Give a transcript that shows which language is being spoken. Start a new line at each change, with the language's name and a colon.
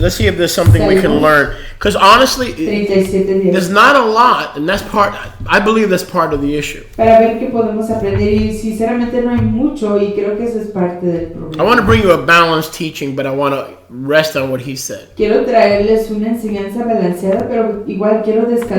English: Let's see if there's something we can learn. Because honestly, 37, 10. there's not a lot, and that's part. I believe that's part of the issue.
Spanish: Para ver qué podemos aprender, y sinceramente no hay mucho, y creo que eso es parte del problema.
English: I want to bring you a balanced teaching, but I want to rest on what he said.
Spanish: Quiero traerles una enseñanza balanceada, pero igual quiero descansar